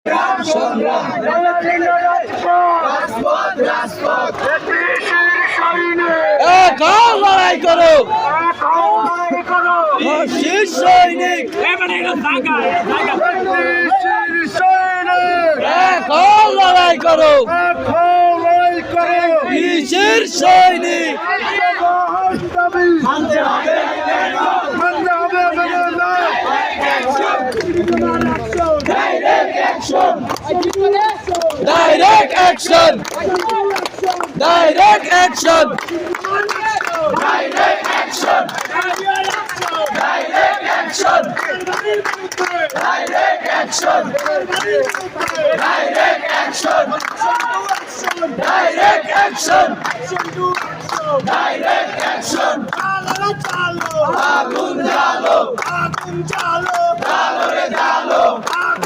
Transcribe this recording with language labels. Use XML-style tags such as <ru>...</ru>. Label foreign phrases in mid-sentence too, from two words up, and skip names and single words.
<bn>লড়াই করো শীর্ষ সৈনিক, লড়াই করো কিসের সৈনিক।</bn> <en>Direct action! Direct action! Direct action! Direct action! Direct action! Direct action! Direct action! Direct action!</en> <bn>আগুন জ্বালো, আগুন জ্বালো, জ্বালো রে জ্বালো।</bn>